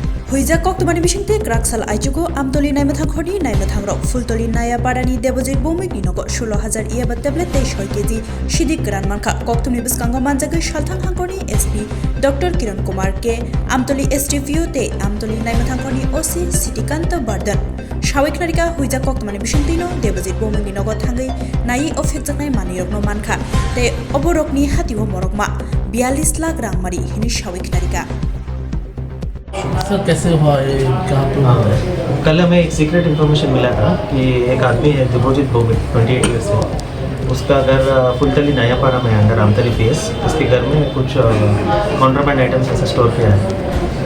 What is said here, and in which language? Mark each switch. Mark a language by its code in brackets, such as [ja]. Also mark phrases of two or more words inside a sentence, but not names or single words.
[trp] हुइजा कक्तमानि बिसिंते ग्राकसाल आइजुको आमतली नाइमाथांखरनि नाइमाथांरक फुलतली नायापाड़ानि देबजित भौमिकनि नगो 16,000 इयाबा टेब्लेट 23 केजी सिदिक गोरान मानखा कक्तमनि बिस्कांगो मानजागै सालथां हांखरनि एसपी डॉक्टर किरण कुमार के आमतली एसडीपीओ ते आमतली नाइमाथांखरनि ओसी सिटिकान्त बार्दन सावेक नारिका हुइजा कक्तमानि बिसिंतेनो देबजित भौमिकनि नगो थांगै नायि अफेक्टजानाय मानिरकनो मानखा ते अबरकनि हातिओ मरकमा 42 लाख रां मारि हिनि सावेक नारिका। [hi] सर कैसे हुआ ये, कहाँ पे हुआ है? कल हमें एक [en] secret information [hi] मिला था कि एक आदमी है दिबोजित भोगित 28 ईयर्स है, उसका घर फुलतली नायापाड़ा में अंडर आमतली पीएस। उसके घर में कुछ [en] contraband items [hi] ऐसे स्टोर किया है।